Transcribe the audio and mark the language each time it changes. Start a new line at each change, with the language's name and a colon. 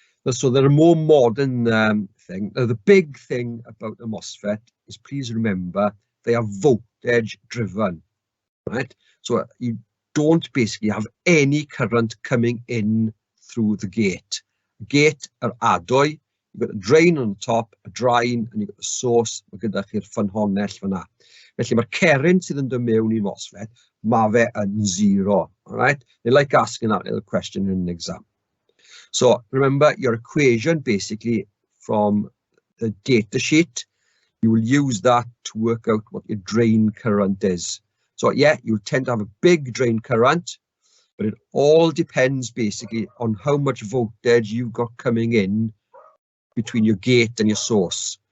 English: So they're a more modern thing. Now, the big thing about a MOSFET is, please remember, they are voltage driven, right? So you don't basically have any current coming in through the gate. Gate are adoy. You've got a drain on the top, a drain, and you've got the source.
Welsh: Mae gyda chi'r ffynhonnell fyna. Felly mae'r current sydd yn dod mewn i'r MOSFET, mae fe yn zero.
English: All right? They like asking that little question in an exam. So remember your equation basically from the data sheet. You will use that to work out what your drain current is. So yeah, you tend to have a big drain current, but it all depends basically on how much voltage you've got coming in between your gate and your source.